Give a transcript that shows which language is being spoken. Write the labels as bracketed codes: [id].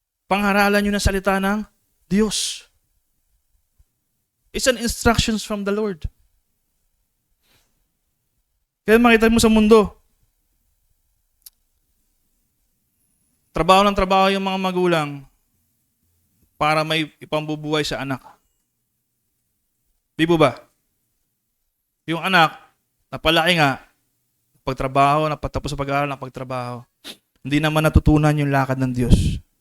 [tl] Pangaralan nyo ng salita ng Diyos. [en] It's an instructions from the Lord. [tl] Kaya makita mo sa mundo, trabaho ng trabaho yung mga magulang para may ipambubuhay sa anak. Di po ba? Yung anak, napalaki nga, pagtrabaho, napatapos sa pag-aaral, napagtrabaho, hindi naman natutunan yung lakad ng Diyos.